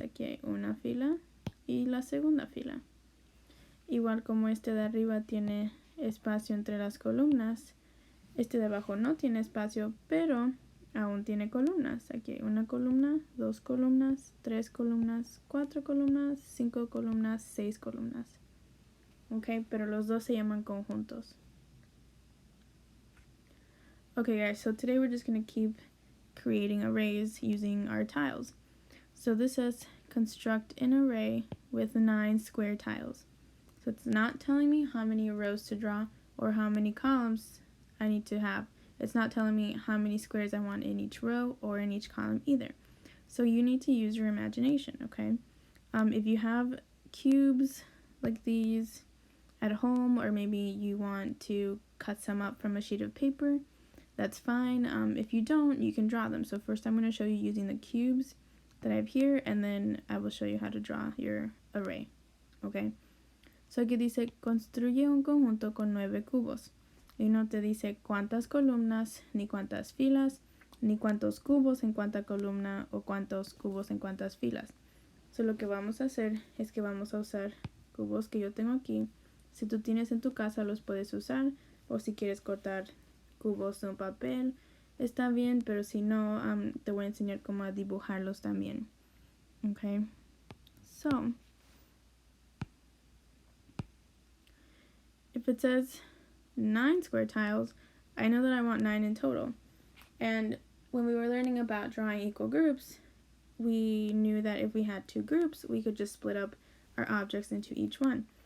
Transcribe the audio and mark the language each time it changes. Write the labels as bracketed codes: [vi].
[es] Aquí hay una fila y la segunda fila. Igual como este de arriba tiene espacio entre las columnas, este de abajo no tiene espacio, pero aún tiene columnas. Aquí hay una columna, 2 columnas, 3 columnas, 4 columnas, 5 columnas, 6 columnas. Ok, pero los dos se llaman conjuntos. [en] Okay guys, so today we're just going to keep creating arrays using our tiles. So this says construct an array with 9 square tiles. So it's not telling me how many rows to draw or how many columns I need to have. It's not telling me how many squares I want in each row or in each column either. So you need to use your imagination, okay? If you have cubes like these at home, or maybe you want to cut some up from a sheet of paper, that's fine. If you don't, you can draw them. So first I'm going to show you using the cubes that I have here, and then I will show you how to draw your array, okay? [es] So aquí dice, construye un conjunto con 9 cubos. Y no te dice cuántas columnas, ni cuántas filas, ni cuántos cubos en cuánta columna o cuántos cubos en cuántas filas. So lo que vamos a hacer es que vamos a usar cubos que yo tengo aquí. Si tú tienes en tu casa los puedes usar, o si quieres cortar cubos de un papel, está bien, pero si no, te voy a enseñar cómo a dibujarlos también. [en] Okay, so if it says 9 square tiles, I know that I want 9 in total. And when we were learning about drawing equal groups, we knew that if we had 2 groups, we could just split up our objects into each one.